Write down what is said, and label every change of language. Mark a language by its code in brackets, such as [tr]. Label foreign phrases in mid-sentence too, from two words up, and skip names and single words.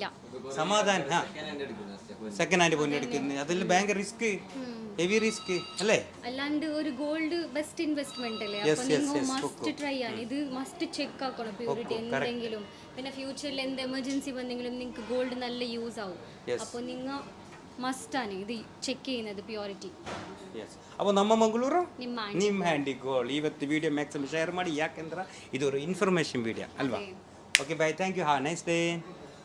[ml] സമാധാനം [en] second hand [ml] പൊന്നു എടുക്കുന്നത് അതിൽ ഭയങ്കര റിസ്ക്, [en] heavy risk [ml] അല്ലേ? അല്ലാണ്ട് ഒരു [en] gold best investment [ml] അല്ലേ? അപ്പൊ നിങ്ങൾ [en] must try [ml] ആണ് ഇത്, [en] must check [ml] ആക്കണം പ്യൂരിറ്റി എന്തെങ്കിലും. പിന്നെ ഫ്യൂച്ചറിൽ എന്ത് എമർജൻസി വന്നെങ്കിലും നിങ്ങൾക്ക് ഗോൾഡ് നല്ല യൂസ് ആവും. അപ്പോൾ നിങ്ങൾ മസ്റ്റാണ് ഇത് ಚೆಕ್ ചെയ്യുന്നത് ಪ್ಯೂರಿಟಿ. [kn] അപ്പോൾ ನಮ್ಮ ಮಂಗಳೂರು ನಿಮ್ಮ ನಿಮ್ಮ ಹ್ಯಾಂಡಿ ಗೋಲ್ಡ್. ಇವತ್ತು [en] video maximum share [kn] ಮಾಡಿ, ಯಾಕೆಂದ್ರೆ ಇದು [en] information video [kn] ಅಲ್ವಾ? [en] okay bye, thank you, ha nice day.